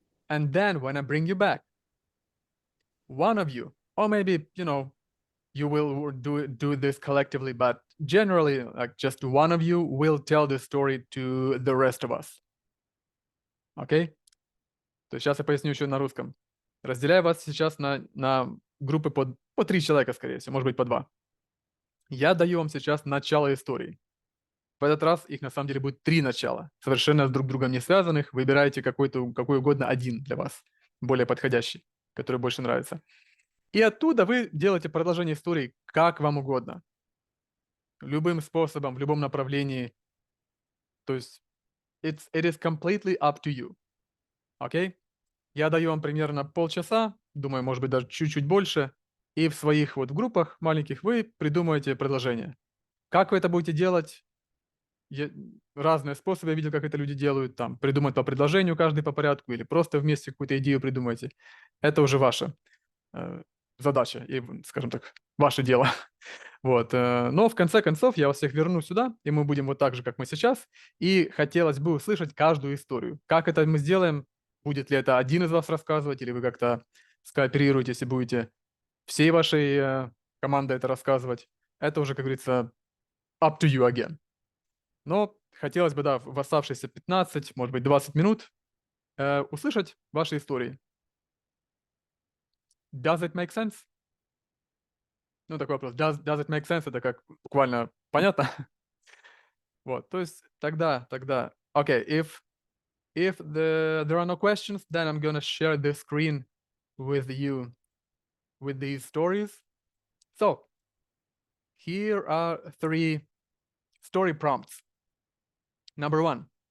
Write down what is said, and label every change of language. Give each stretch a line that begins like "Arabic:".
English: And then when I bring you back, one of you, or maybe, you will do this collectively, but generally, like, just one of you will tell the story to the rest of us. Okay?
Russian: То есть сейчас я поясню еще на русском. Разделяю вас сейчас на группы по 3 человека, скорее всего, может быть, по 2. Я даю вам сейчас начало истории. В этот раз их на самом деле будет 3 начала, совершенно друг с другом не связанных. Выбирайте какой угодно один для вас, более подходящий, который больше нравится. И оттуда вы делаете продолжение истории как вам угодно. Любым способом, в любом направлении. То есть
English: it is completely up to you.
Russian: Окей? Я даю вам примерно полчаса, думаю, может быть, даже чуть-чуть больше, и в своих вот группах маленьких вы придумаете предложение. Как вы это будете делать? Разные способы я видел, как это люди делают. Там придумать по предложению каждый по порядку или просто вместе какую-то идею придумайте. Это уже ваша задача и, скажем так, ваше дело. Вот. Но в конце концов я вас всех верну сюда, и мы будем вот так же, как мы сейчас. И хотелось бы услышать каждую историю. Как это мы сделаем? Будет ли это один из вас рассказывать, или вы как-то скооперируетесь и будете всей вашей командой это рассказывать? Это уже, как говорится,
English: up to you again.
Russian: Но хотелось бы, да, в оставшиеся 15, может быть, 20 минут услышать ваши истории.
English: Does it make sense?
Russian: Ну, такой вопрос.
English: Does it make sense?
Russian: Это как буквально понятно? Вот, то есть тогда,
English: okay, if there are no questions, then I'm gonna share the screen with you with these stories. So here are 3 story prompts. Number 1.